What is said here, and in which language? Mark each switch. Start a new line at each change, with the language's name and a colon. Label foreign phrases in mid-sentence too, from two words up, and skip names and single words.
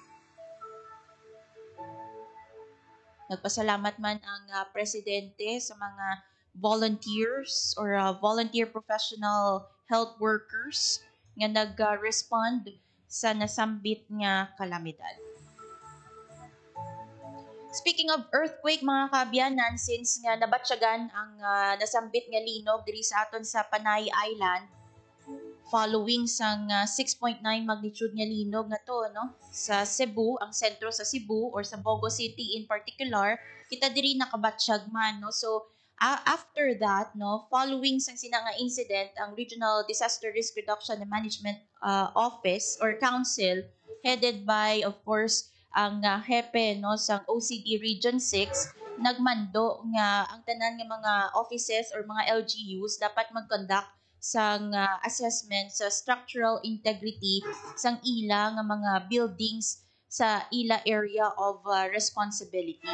Hiligaynon: Nagpasalamat man ang presidente sa mga
English: volunteers or volunteer professional health workers
Hiligaynon: nga nag-respond sa nasambit nga kalamidad.
English: Speaking of earthquake,
Hiligaynon: mga kaabyanan, since nga nabatsyagan ang nasambit nga linog diri sa aton sa Panay Island, following sang 6.9 magnitude nga linog na to, no? Sa Cebu, ang sentro sa Cebu or sa Bogo City
English: in particular,
Hiligaynon: kita diri nakabatsyag man, no?
English: So, after that,
Hiligaynon: no, following sang sina nga incident, ang Regional Disaster Risk Reduction and Management Office or Council,
English: headed by, of course,
Hiligaynon: ang hepe no sang OCD Region 6, nagmando nga ang tanan nga mga
English: offices or
Hiligaynon: mga LGUs dapat mag-conduct sang assessment sa
English: structural integrity
Hiligaynon: sang ila nga mga buildings sa ila
English: area of responsibility.